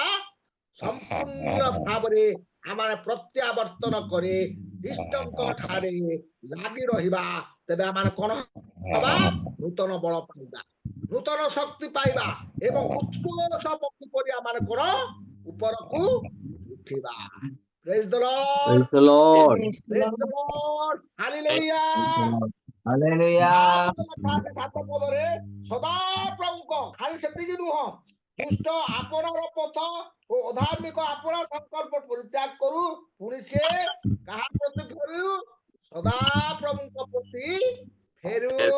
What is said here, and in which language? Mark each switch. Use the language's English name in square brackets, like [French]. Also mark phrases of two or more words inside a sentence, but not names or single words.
[Odia] ସମ୍ପୂର୍ଣ୍ଣ ଭାବରେ ଆମେ ପ୍ରତ୍ୟାବର୍ତ୍ତନ କରି ଖ୍ରୀଷ୍ଟଙ୍କ ଠାରେ ଲାଗି ରହିବା। ତେବେ ଆମେ କଣ ହବା? ନୂତନ ବଳ ପାଇବା, ନୂତନ ଶକ୍ତି ପାଇବା ଏବଂ ଉତ୍କର୍ଷ ପକ୍ଷୀ ପରି ଆମେ କଣ ଉପରକୁ ଉଠିବା। [English] Praise the Lord. Praise the Lord. Praise the Lord. Hallelujah. Hallelujah. [Odia] 7 ପଦରେ ସଦାପ୍ରଭୁଙ୍କ, ଖାଲି ସେତିକି ନୁହଁ, ଦୁଷ୍ଟ ଆପଣାର ପଥ ଓ ଅଧାର୍ମିକ ଆପଣା ସଂକଳ୍ପ ପରିତ୍ୟାଗ କରୁ, ପୁଣି ସେ କାହା ପ୍ରତି ଫେରୁ? ସଦାପ୍ରଭୁଙ୍କ ପ୍ରତି ଫେରୁ।